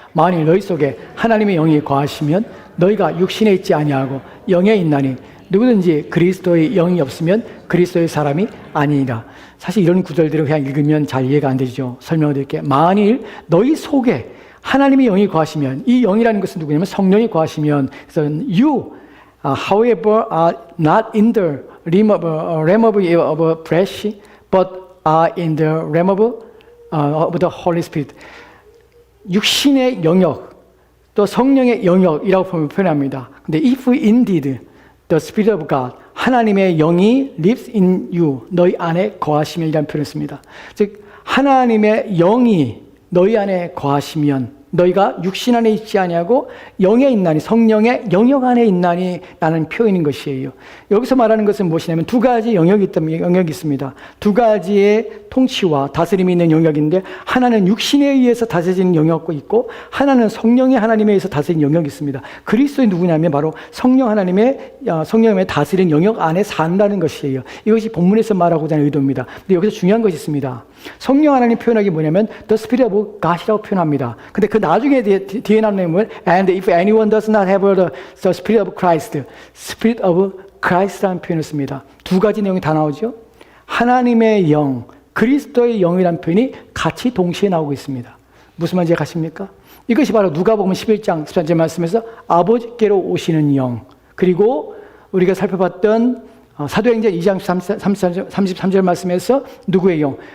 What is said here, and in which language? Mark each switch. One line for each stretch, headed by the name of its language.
Korean: 만일 너희 속에 하나님의 영이 거하시면 너희가 육신에 있지 아니하고 영에 있나니 누구든지 그리스도의 영이 없으면 그리스도의 사람이 아니니라. 사실 이런 구절들을 그냥 읽으면 잘 이해가 안 되죠. 설명을 드릴게요. 만일 너희 속에 하나님의 영이 거하시면, 이 영이라는 것은 누구냐면 성령이 거하시면, 그래서
English: you, however, are not in the realm of flesh, but are in the realm of the Holy Spirit.
Korean: 육신의 영역, 또 성령의 영역이라고 표현합니다.
English: 근데 if indeed the Spirit of God,
Korean: 하나님의 영이
English: lives in you,
Korean: 너희 안에 거하시면이라는 표현을 씁니다. 즉 하나님의 영이 너희 안에 거하시면 너희가 육신 안에 있지 아니하고 영에 있나니, 성령의 영역 안에 있나니 라는 표현인 것이에요. 여기서 말하는 것은 무엇이냐면 두 가지 영역이 있습니다. 두 가지의 통치와 다스림이 있는 영역인데 하나는 육신에 의해서 다스리는 영역이 있고 하나는 성령의 하나님에 의해서 다스리는 영역이 있습니다. 그리스도의 누구냐면 바로 성령 하나님의 성령의 다스리는 영역 안에 산다는 것이에요. 이것이 본문에서 말하고자 하는 의도입니다. 근데 여기서 중요한 것이 있습니다. 성령 하나님 표현하기 뭐냐면
English: the Spirit of God이라고
Korean: 표현합니다. 근데 그 나중에 뒤에 나오는 내용은
English: and if anyone does not have the Spirit of Christ, Spirit of Christ
Korean: 라는 표현을 씁니다. 두 가지 내용이 다 나오죠. 하나님의 영, 그리스도의 영이라는 표현이 같이 동시에 나오고 있습니다. 무슨 말인지 아십니까? 이것이 바로 누가복음 11장 13절 말씀에서 아버지께로 오시는 영, 그리고 우리가 살펴봤던 사도행전 2장 33절 말씀에서 누구의 영?